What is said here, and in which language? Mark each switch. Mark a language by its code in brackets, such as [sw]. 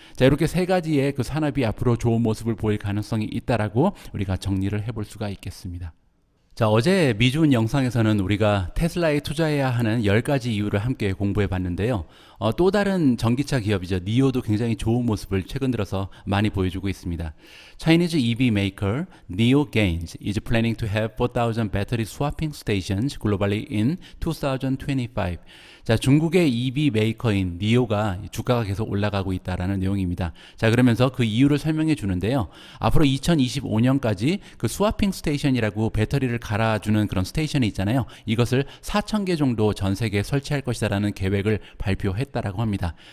[ko] 자, 이렇게 세 가지의 그 산업이 앞으로 좋은 모습을 보일 가능성이 있다라고 우리가 정리를 해볼 수가 있겠습니다. 자, 어제 미준 영상에서는 우리가 테슬라에 투자해야 하는 10가지 이유를 함께 공부해 봤는데요. 또 다른 전기차 기업이죠. 니오도 굉장히 좋은 모습을 최근 들어서 많이 보여주고 있습니다. [en] Chinese EV maker NIO Gains is planning to have 4,000 battery swapping stations globally in 2025. [ko] 자, 중국의 EV 메이커인 니오가 주가가 계속 올라가고 있다라는 내용입니다. 자, 그러면서 그 이유를 설명해 주는데요. 앞으로 2025년까지 그 스와핑 스테이션이라고 배터리를 갈아주는 그런 스테이션이 있잖아요. 이것을 4,000개 정도 전 세계에 설치할 것이다라는 계획을 발표했다라고 합니다.